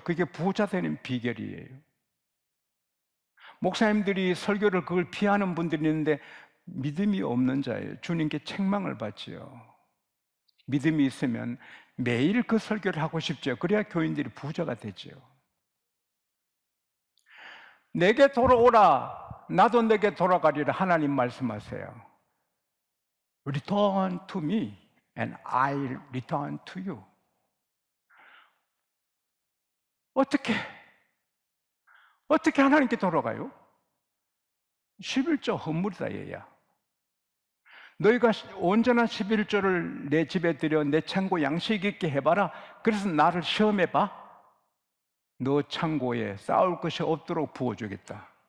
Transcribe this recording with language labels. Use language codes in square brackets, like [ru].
[ko] 그게 부자 되는 비결이에요. 목사님들이 설교를 그걸 피하는 분들이 있는데 믿음이 없는 자예요. 주님께 책망을 받지요. 믿음이 있으면 매일 그 설교를 하고 싶죠. 그래야 교인들이 부자가 되죠. 내게 돌아오라, 나도 내게 돌아가리라 하나님 말씀하세요. [en] Return to me and I'll return to you. [ko] 어떻게 하나님께 돌아가요? 11조 헌물이다 얘야. 너희가 온전한 11조를 내 집에 들여 내 창고 양식 있게 해봐라. 그래서 나를 시험해봐. 너 창고에 쌓을 것이 없도록 부어주겠다.